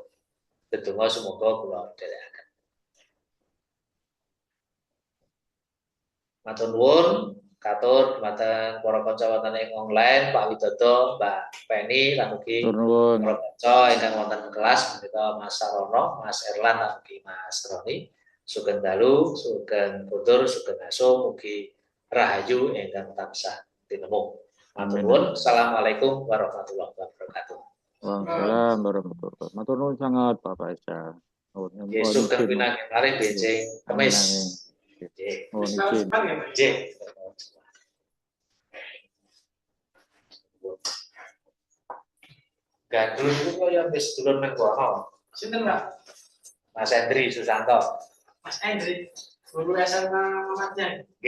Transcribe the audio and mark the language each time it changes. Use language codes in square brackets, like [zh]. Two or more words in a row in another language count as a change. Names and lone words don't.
[jv] Tetunggal semoga kula dherekaken. Matur nuwun katur dumateng para kanca wonten ing online Pak Widodo, Mbak Penny lan ugi para kanca ingkang wonten kelas menika Mas Sarono, Mas Erlan lan ugi Mas Roni. Sugeng dalu, sugeng putur, sugeng aso mugi rahayu ingkang tansah tinemu. Matur nuwun. [ar] السلام عليكم ورحمة الله وبركاته. وعليكم السلام ورحمة الله وبركاته. [jv] Matur nuwun sangat Pak Faisal. Sugeng pinanggih malih benjing kemis. Gandul [id] itu kok yang [jv] wis dulur nang kono. Sinten, Pak? Mas Hendri Susanto. Mas Hendri, guru SMA Muhammadiyah.